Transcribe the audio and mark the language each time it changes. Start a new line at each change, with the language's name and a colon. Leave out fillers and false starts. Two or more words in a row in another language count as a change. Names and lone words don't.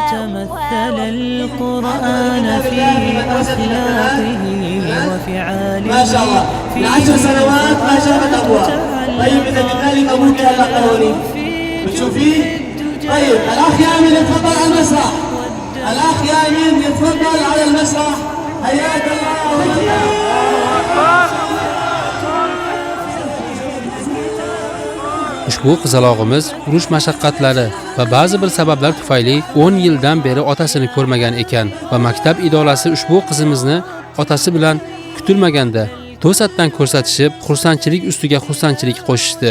Arabic: وتمثل القرآن في أخلاقه وفعاله. ما شاء الله من 10 سنوات ما شافت أبواب. طيب إذا كذلك أبوك يلا قولي بتشوفيه. طيب الأخ يامين يتفضل على المسرح. الأخ يامين يتفضل على المسرح. حياك الله.
Uzbek: Ushbu qizalog'imiz urush mashaqqatlari va ba'zi bir sabablar tufayli 10 yildan beri otasini ko'rmagan ekan va maktab idorasi ushbu qizimizni otasi bilan kutilmaganda to'satdan ko'rsatishib, xursandchilik ustiga xursandchilik qo'shishdi.